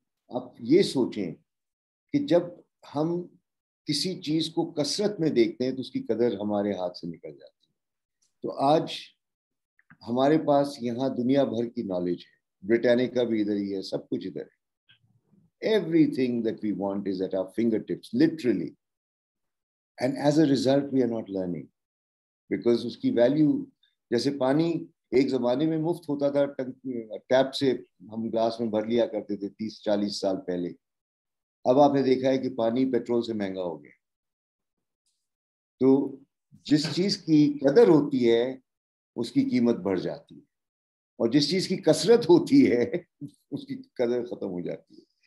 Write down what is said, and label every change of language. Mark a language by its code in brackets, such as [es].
[ur] آپ یہ سوچیں کہ جب ہم کسی چیز کو کثرت میں دیکھتے ہیں تو اس کی قدر ہمارے ہاتھ سے نکل جاتی ہے. تو آج ہمارے پاس یہاں دنیا بھر کی نالج ہے, برٹانیکا بھی ادھر ہی ہے, سب کچھ ادھر ہے. [en] Everything that we want is at our fingertips, literally. And as a result, we are not learning. [ur] Because اس کی ویلیو, جیسے پانی ایک زمانے میں مفت ہوتا تھا, ٹیپ سے ہم گلاس میں بھر لیا کرتے تھے 30-40 سال پہلے. اب آپ نے دیکھا ہے کہ پانی پیٹرول سے مہنگا ہو گیا. تو جس چیز کی قدر ہوتی ہے اس کی قیمت بڑھ جاتی ہے, اور جس چیز کی کثرت ہوتی ہے اس کی قدر ختم ہو جاتی ہے.